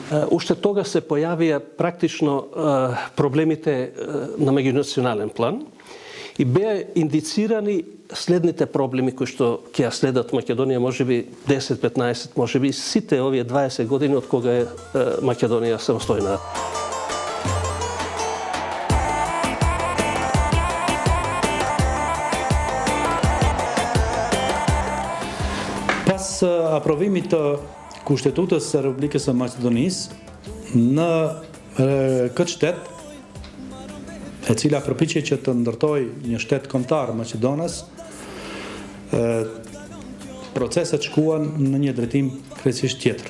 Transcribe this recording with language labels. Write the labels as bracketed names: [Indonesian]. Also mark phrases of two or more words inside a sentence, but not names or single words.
[Macedonian] Уште тога се појавија практично проблемите на меѓунационален план и беа индицирани следните проблеми кои што ќе ја следат Македонија, можеби 10-15, можеби сите овие 20 години од кога е Македонија самостојна. [Albanian] Pas aprovimit Kushtetutas së Republikës së Maqedonisë në këtë shtet, e cila përpiqej që të ndërtojë një shtet kombëtar Maqedonas, proceset shkuan në një drejtim krejtësisht tjetër.